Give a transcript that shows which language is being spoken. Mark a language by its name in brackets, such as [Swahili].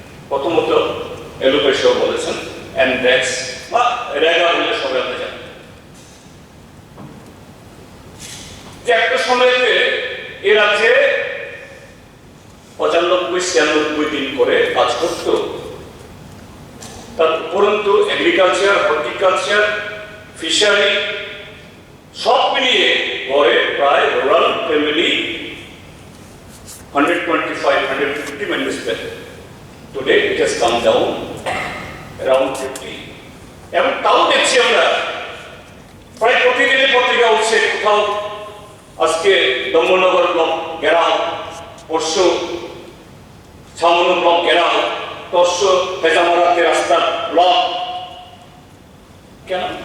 [Bangla] প্রথমত এলোপেশও বলেছেন এনডেক্স বা রেগা বলে সবাই আমরা জানি যে একটা সময়তে এ রাজ্যে 95-96 দিন করে কাজ করত। তার উপরন্তু এগ্রিকালচার, হর্টিকালচার, ফিশারি সব মিলিয়ে গড়ে প্রায় rural family 125-150 [English] members per. Today it has come down around 50. [Bangla] এবং তাও দেখছি আমরা প্রায় প্রতিদিনের পত্রিকা উঠছে, কোথাও আজকে দমনগর ব্লক ঘেরাও, পরশু ছামনু ব্লক ঘেরাও, তরশু ফেজামারাতে রাস্তার ব্লক। কেন?